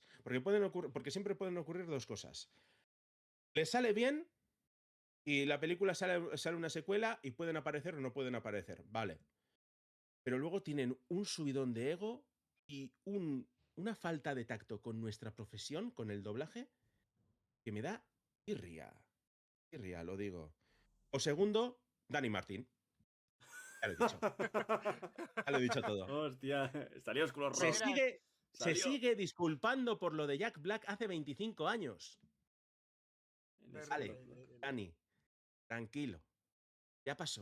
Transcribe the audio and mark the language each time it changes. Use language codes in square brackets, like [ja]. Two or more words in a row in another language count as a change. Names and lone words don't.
[es] Porque siempre pueden ocurrir dos cosas. Les sale bien y la película sale una secuela y pueden aparecer o no pueden aparecer, vale. Pero luego tienen un subidón de ego y una falta de tacto con nuestra profesión, con el doblaje, que me da irria. Irria, lo digo. O segundo, Dani Martín. Ya lo he dicho. Ya lo he dicho todo. Hostia, salió Oscuros Se Rock. Mira, sigue, se Salió. sigue disculpando por lo de Jack Black hace 25 años. En Vale, Oscuros Rock. Dani, tranquilo. Ya pasó.